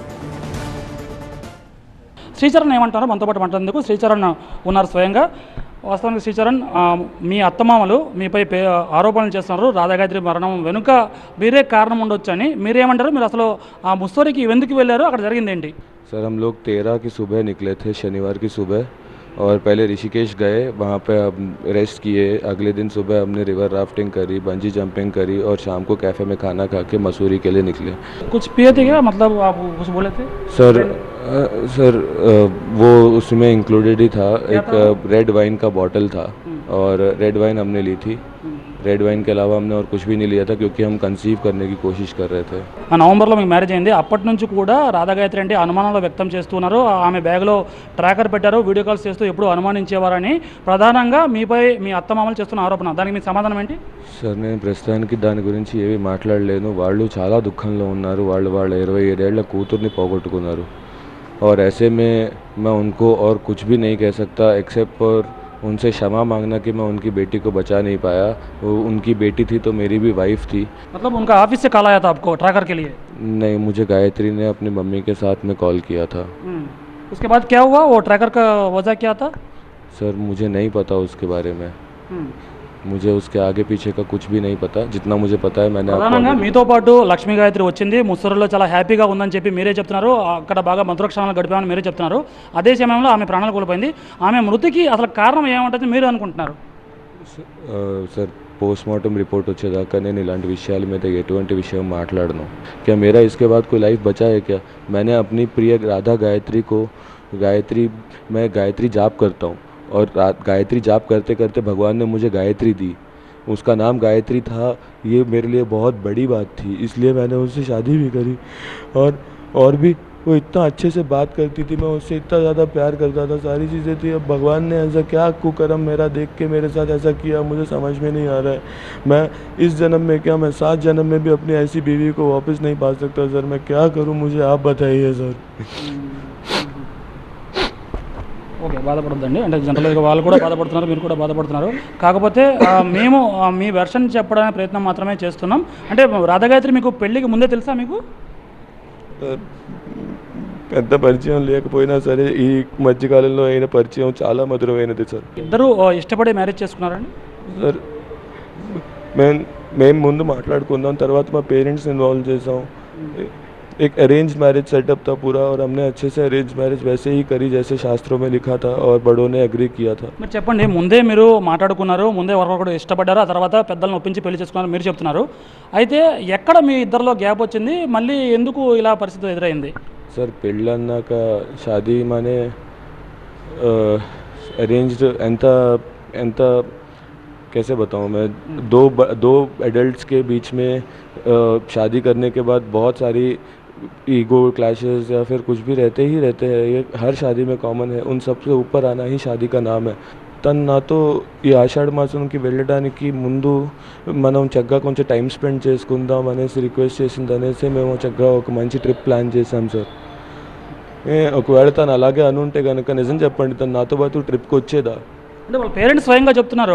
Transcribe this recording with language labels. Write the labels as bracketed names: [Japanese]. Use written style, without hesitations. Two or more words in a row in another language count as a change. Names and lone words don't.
[Telugu] శ్రీచరణ్ ఏమంటారో మనతో పాటు మాట్లాడేందుకు శ్రీచరణ్ ఉన్నారు స్వయంగా. వాస్తవానికి శ్రీచరణ్, మీ అత్తమామలు మీపై ఆరోపణలు చేస్తున్నారు. రాధాగాయత్రి మరణం వెనుక మీరే కారణం ఉండొచ్చని. మీరేమంటారు? మీరు అసలు ఆ ముస్సోరికి ఎందుకు వెళ్ళారు? అక్కడ జరిగింది ఏంటి? [Hindi] सर, हम लोग 13 की सुबह निकले थे, शनिवार की सुबह, और पहले ऋषिकेश गए, वहाँ पे रेस्ट किए. अगले दिन सुबह हमने [English] river rafting [Hindi] करी, [English] bungee jumping [Hindi] करी, और शाम को कैफ़े में खाना खा के मसूरी के लिए निकले. कुछ पिए थे क्या? मतलब आप कुछ बोले थे? सर वो उसमें इंक्लूडेड ही था. एक [English] red wine [Hindi] का बॉटल था, और [English] red wine [Hindi] हमने ली थी. [English] red wine [Hindi] के अलावा हमने और कुछ भी नहीं लिया था, क्योंकि हम कंसीव करने की कोशिश कर रहे थे. [Telugu] నవంబర్లో మీకు మ్యారేజ్ అయింది. అప్పటి నుంచి కూడా రాధాగాయత్రి అంటే అనుమానాలు వ్యక్తం చేస్తున్నారు. ఆమె బ్యాగ్లో ట్రాకర్ పెట్టారు, [English] video calls [Telugu] చేస్తూ ఎప్పుడు అనుమానించేవారని ప్రధానంగా మీపై మీ అత్తమామలు చేస్తున్న ఆరోపణ. దానికి మీ సమాధానం ఏంటి? సార్, నేను ప్రస్తుతానికి దాని గురించి ఏమీ మాట్లాడలేను. వాళ్ళు చాలా దుఃఖంలో ఉన్నారు. వాళ్ళ 27 ఏళ్ల కూతుర్ని పోగొట్టుకున్నారు. [Hindi] और ऐसे में मैं उनको और कुछ भी नहीं कह सकता, [English] except for [Hindi] उनसे क्षमा मांगना कि मैं उनकी बेटी को बचा नहीं पाया. वो उनकी बेटी थी तो मेरी भी वाइफ थी. मतलब उनका ऑफिस से कॉल आया था आपको ट्रैकर के लिए? नहीं, मुझे गायत्री ने अपनी मम्मी के साथ में कॉल किया था. उसके बाद क्या हुआ? वो ट्रैकर का वजह क्या था? सर, मुझे नहीं पता उसके बारे में. मुझे उसके आगे पीछे का कुछ भी नहीं पता. जितना मुझे पता है मैंने [Telugu] ప్రధానంగా మీతో పాటు లక్ష్మీ గాయత్రి వచ్చింది. ముస్సోరీలో చాలా హ్యాపీగా ఉందని చెప్పి మీరే చెప్తున్నారు. అక్కడ బాగా మధురక్షణాలు గడిపామని మీరే చెప్తున్నారు. అదే సమయంలో ఆమె ప్రాణాలు కోల్పోయింది. ఆమె మృతికి అసలు కారణం ఏమంటుంది మీరు అనుకుంటున్నారు? [English] Sir, postmortem report [Telugu] వచ్చేదాకా నేను ఇలాంటి విషయాల మీద ఎటువంటి విషయం మాట్లాడను. [Hindi] क्या मेरा इसके बाद कोई लाइफ बचा है क्या? मैंने अपनी प्रिय राधा गायत्री मैं गायत्री जाप करता हूँ, और गायत्री जाप करते करते भगवान ने मुझे गायत्री दी. उसका नाम गायत्री था. ये मेरे लिए बहुत बड़ी बात थी, इसलिए मैंने उससे शादी भी करी. और भी वो इतना अच्छे से बात करती थी, मैं उससे इतना ज़्यादा प्यार करता था, सारी चीज़ें थी. अब भगवान ने ऐसा क्या कुकर्म मेरा देख के मेरे साथ ऐसा किया, मुझे समझ में नहीं आ रहा है. मैं इस जन्म में क्या, मैं 7 जन्म में भी अपनी ऐसी बीवी को वापस नहीं पा सकता. सर, मैं क्या करूँ, मुझे आप बताइए सर. [Telugu] ఓకే, బాధపడద్దండి. అంటే జనరల్గా వాళ్ళు కూడా బాధపడుతున్నారు, మీరు కూడా బాధపడుతున్నారు. కాకపోతే మేము మీ వెర్షన్ చెప్పడానికి ప్రయత్నం మాత్రమే చేస్తున్నాం. అంటే రాధాగాయత్రి మీకు పెళ్ళికి ముందే తెలుసా? మీకు పెద్ద పరిచయం లేకపోయినా సరే ఈ మధ్యకాలంలో అయిన పరిచయం చాలా మధురమైనది సార్. ఇద్దరు ఇష్టపడి మ్యారేజ్ చేసుకున్నారండి? సార్, మేము ముందు మాట్లాడుకుందాం, తర్వాత మా [English] parents involve [Telugu] చేసాం. [Hindi] एक [English] arrange marriage setup [Hindi] था पूरा, और हमने अच्छे से [English] arrange marriage [Hindi] वैसे ही करी जैसे शास्त्रों में लिखा था, और बड़ों ने अग्री किया था. [Telugu] మీరు చెప్పండి, ముందే మీరు మాట్లాడుకున్నారు, ముందే ఒకరు ఇష్టపడ్డారు, ఆ తర్వాత పెద్దలను ఒప్పించి పెళ్లి చేసుకున్నారు మీరు చెప్తున్నారు. అయితే ఎక్కడ మీ ఇద్దరిలో గ్యాప్ వచ్చింది? మళ్ళీ ఎందుకు ఇలా పరిస్థితి ఎదురైంది? [Hindi] सर, పెళ్ళన్నాక शादी माने अरेंज्ड ఎంత कैसे बताऊँ मैं. दो एडल्ट्स के बीच में शादी करने के बाद बहुत सारी [English] ego clashes [Hindi] या फिर कुछ भी रहते हैं. ये हर शादी में कॉमन है. उन सबसे ऊपर आना ही शादी का नाम है. [Telugu] నాతో ఈ ఆషాఢ మాసంకి వెళ్ళడానికి ముందు మనం చక్కగా కొంచెం [English] time spend [Telugu] చేసుకుందాం అనేసి రిక్వెస్ట్ చేసింది అనేసి మేము చక్కగా ఒక మంచి [English] trip plan [Telugu] చేశాం సార్. ఒకవేళ తను అలాగే అనుంటే కనుక నిజం చెప్పండి, తను నాతో పాటు ట్రిప్కి వచ్చేదా? అంటే వాళ్ళ పేరెంట్స్ స్వయంగా చెప్తున్నారు.